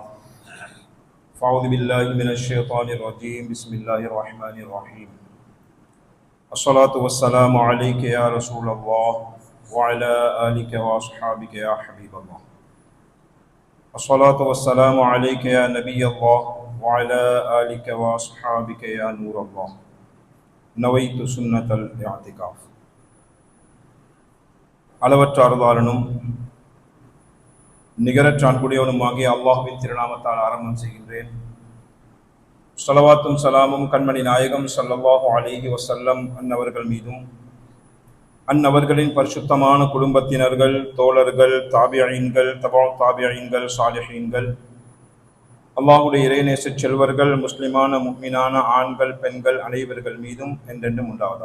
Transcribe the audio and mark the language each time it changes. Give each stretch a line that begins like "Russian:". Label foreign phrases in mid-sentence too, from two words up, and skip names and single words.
Arabic: فأعوذ بالله من الشيطان الرجيم بسم الله الرحمن الرحيم الصلاة والسلام عليك يا رسول الله وعلى آلك وأصحابك يا حبيب الله الصلاة والسلام عليك يا نبي الله وعلى آلك وأصحابك يا نور الله نويت سنة الاعتكاف.
Tamil: அளவற்ற அருளாளனும் நிகரற்ற அன்புடையவனுமாகிய அல்லாஹ்வின் திருநாமத்தால் ஆரம்பம் செய்கின்றேன். ஸலவாத்தும் சலாமும் கண்மணி நாயகம்
Arabic: صلى الله عليه وسلم
Tamil: அன்னவர்கள் மீதும் அன்னவர்களின் பரிசுத்தமான குடும்பத்தினர்கள், தோழர்கள், தாபியீன்கள், தபா தாபியீன்கள், சாலிஹீன்கள், அல்லாஹுடைய இறைநேச செல்வர்கள், முஸ்லிமான முஃமினான ஆண்கள், பெண்கள் அனைவர்கள் மீதும் என்றென்றும் உண்டாவதாக.